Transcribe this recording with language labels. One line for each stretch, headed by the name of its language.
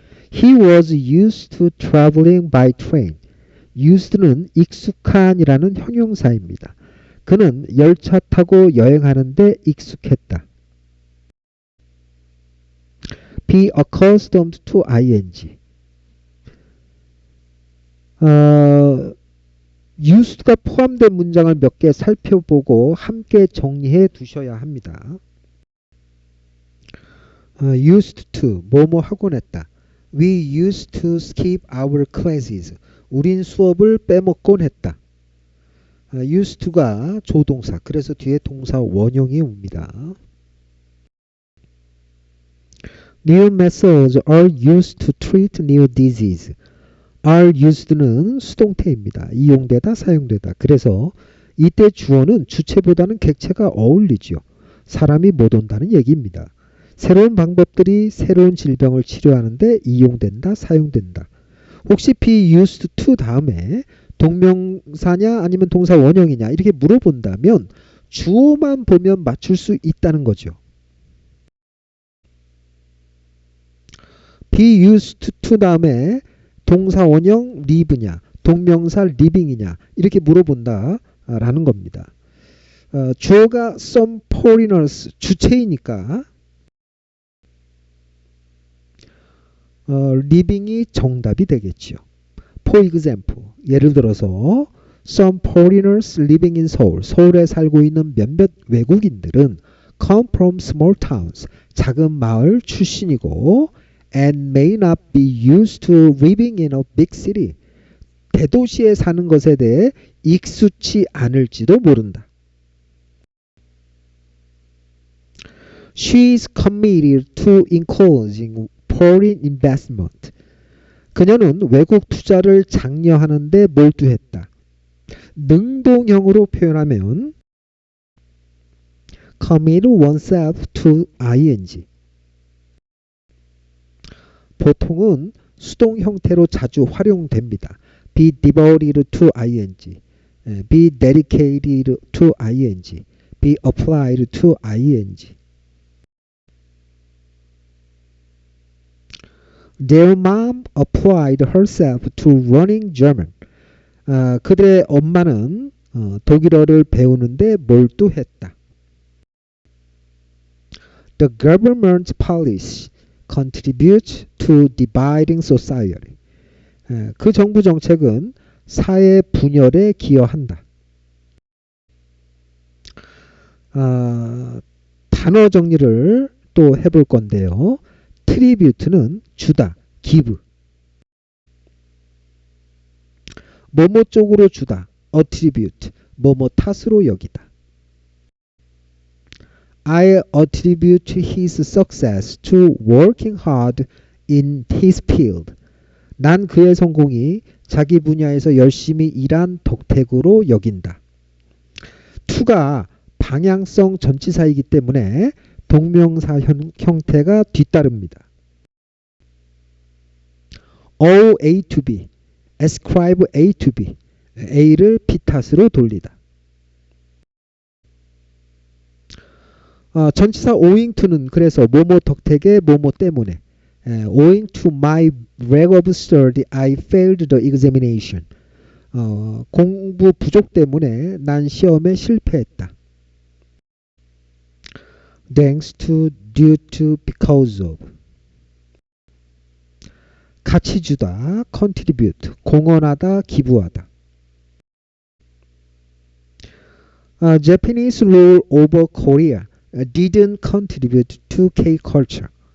English: He was used to traveling by train.
Korean: used는 익숙한이라는 형용사입니다. 그는 열차 타고 여행하는데 익숙했다.
English: Be accustomed to ing.
Korean: used가 포함된 문장을 몇 개 살펴보고 함께 정리해 두셔야 합니다. used to, 뭐뭐 하곤 했다.
English: We used to skip our classes.
Korean: 우린 수업을 빼먹곤 했다. used to가 조동사, 그래서 뒤에 동사 원형이 옵니다.
English: New methods are used to treat new disease.
Korean: are used는 수동태입니다. 이용되다, 사용되다. 그래서 이때 주어는 주체보다는 객체가 어울리죠. 사람이 못 온다는 얘기입니다. 새로운 방법들이 새로운 질병을 치료하는데 이용된다, 사용된다. 혹시 be used to 다음에 동명사냐 아니면 동사 원형이냐 이렇게 물어본다면 주어만 보면 맞출 수 있다는 거죠. be used to 다음에 동사 원형 live냐 동명사 living이냐 이렇게 물어본다 라는 겁니다. 주어가 some foreigners 주체이니까 living이 정답이 되겠죠.
English: For example,
Korean: 예를 들어서
English: some foreigners living in Seoul,
Korean: 서울에 살고 있는 몇몇 외국인들은
English: come from small towns,
Korean: 작은 마을 출신이고
English: and may not be used to living in a big city,
Korean: 대도시에 사는 것에 대해 익숙치 않을지도 모른다.
English: She is committed to encouraging foreign investment.
Korean: 그녀는 외국 투자를 장려하는데 몰두했다. 능동형으로 표현하면
English: commit oneself to ing.
Korean: 보통은 수동 형태로 자주 활용됩니다.
English: be devoted to ing, be dedicated to ing, be applied to ing. Their mom applied herself to learning German.
Korean: 그들의 엄마는 독일어를 배우는데 몰두했다.
English: The government's policy contributes to dividing society.
Korean: 그 정부 정책은 사회 분열에 기여한다. 단어 정리를 또 해볼 건데요. 트리뷰트는 주다, give. 뭐뭐 쪽으로 주다, attribute, 뭐뭐 탓으로 여기다.
English: I attribute his success to working hard in his field.
Korean: 난 그의 성공이 자기 분야에서 열심히 일한 덕택으로 여긴다. to가 방향성 전치사이기 때문에 동명사 형태가 뒤따릅니다.
English: owe A to B, ascribe A to B,
Korean: A를 B 탓으로 돌리다. 전치사
English: owing to는
Korean: 그래서 뭐뭐 덕택에 뭐뭐 때문에
English: owing to my lack of study I failed the examination.
Korean: 공부 부족 때문에 난 시험에 실패했다.
English: Thanks to, due to, because of.
Korean: 가치 주다, contribute, 공헌하다, 기부하다.
English: Japanese rule over Korea didn't contribute to K-culture.